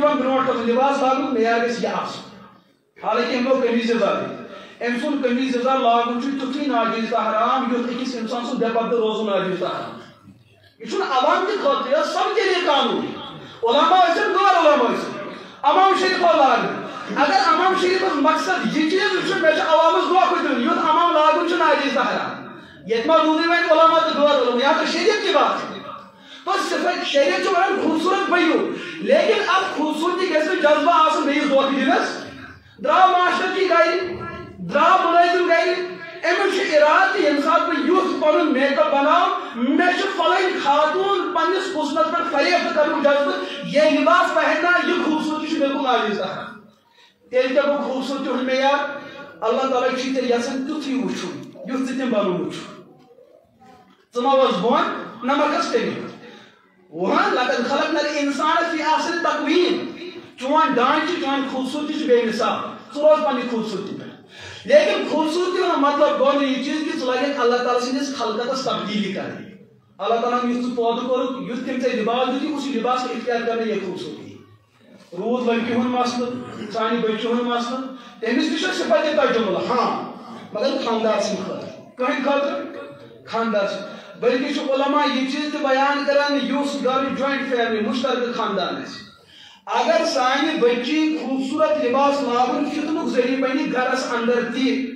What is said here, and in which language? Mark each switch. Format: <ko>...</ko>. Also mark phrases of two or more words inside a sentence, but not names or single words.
<ks>دِوان برونٛٹھ کھسُن لباس لاگُن معیار گژھِ یہِ آسُن حالانکہ أمۍ لوگ قمیض یزار أمۍ سُنٛد قمیض یزار لاگُن چھُ تیُتھُے ناجٲیز تہٕ حرام یُتھ أکِس اِنسان سُنٛد بے پردٕ روزُن ناجٲیز تہٕ حرام یہ چھُنہٕ عوام کہِ خٲطرٕ یہِ سمجھے یہِ قانوٗن علما ٲسِن غٲر علما ٲسِن امام شریف لاگن اگر امام شریف مقصد یہ چیز وچھُن مےٚ چھُ عوامس دھوکہٕ دیُن یُتھ امام لاگُن چھُ ناجٲیز تہٕ حرام ییٚتہِ ما روٗدٕے وۄنۍ علما تہٕ غٲر علما</ks> <ur>یہاں تو شریعت کی بات ہے</ur> <ks>تو صفت شریعت چھُ ونان خوبصورت بنیو لیکن اب خوبصورتی گژھِ نہٕ جذبہ آسُن بیٚیِس دھوکہٕ دِنس درٛاو ماشٹر جی گرِ درٛاو مُلٲزِم گرِ أمِس چھُ اِرادٕ ییٚمہِ ساتہٕ بہٕ یُتھ پنُن میک اپ بناو مےٚ چھُ فلٲنۍ خاتوٗن پننِس حُسنس پٮ۪ٹھ فریب کرنُک جذبہٕ</ks> <ur>یہ لباس پہننا یہ خوبصورتی</ur> <ks>چھُ بالکل ناجٲیز تہٕ تیٚلہِ کیٛاہ گوٚو خوبصورتی ہُنٛد معیار اللہ تعالیٰ چھُے تیٚلہِ یژھان تیُتھُے وٕچھُن یُتھ ژٕ تٔمۍ بنوومُت چھُکھ ژٕ ما اوس بۄن نہ ما کھس تٔمی وہاں</ks> <ar>لقد خلقنا الانسان فی احسن تقویم</ar> <ks>چون ڈانچہ چون خوبصورتی بے مثال ژٕ روز پننہِ خوبصورتی پہ لیکن خوبصورتی ہُنٛد مطلب گوٚو نہٕ یہِ چیٖز کہِ ژٕ لگکھ اللہ تعالیٰ سٕنٛدِس خلقتس تبدیٖلی کرٕنۍ اللہ تعالیٰ یُتھ ژٕ پٲدٕ کوٚرُکھ یُتھ تٔمۍ ژےٚ لباس دیُتُے</ks> <ur>اُسی لباس کا اختیار کرنا یہ خوبصورتی</ur> <ks>روٗد لڑکی ہُنٛد مسلہٕ سانہِ بچہِ ہُنٛد مسلہٕ تٔمِس تہِ چھُ صفت تجمل ہاں مگر خاندار سٕنٛدِ خٲطرٕ کٕہٕنٛدِ خٲطرٕ خاندار سٕنٛدِ بلکہ چھُ علماء یہ چیز تہِ بیان کران یُس گھر</ks> <en>joint family</en> <ks>مشترکہ خاندان آسہِ اگر سانہِ بچی خوبصورت لباس لاگُن فتنُک ذریعہ بنہِ گھرس اندر تہِ</ks>